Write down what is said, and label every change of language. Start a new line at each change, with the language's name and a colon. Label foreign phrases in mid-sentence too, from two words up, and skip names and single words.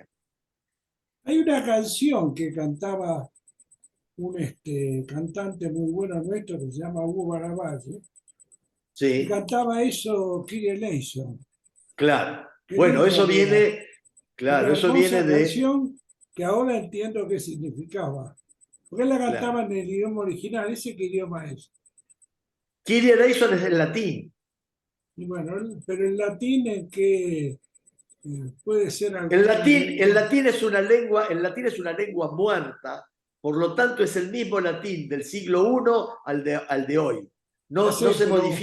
Spanish: hay una canción que cantaba un cantante muy bueno nuestro que se llama Hugo Barabás, que Sí, cantaba eso
Greek: Kyrie eleison.
Spanish: claro. Qué Bueno, linda eso que era. viene, claro, Una eso viene hermosa de, canción que ahora entiendo qué significaba. Porque él la cantaba claro. en el idioma original. ¿Ese qué idioma es?
Greek: Kyrie eleison
Spanish: es el latín. Y bueno, pero el latín en que puede ser El alguna latín, el lengua. latín es una lengua, el latín es una lengua muerta, por lo tanto es el mismo latín del siglo I al de hoy. Ya No sé, se pero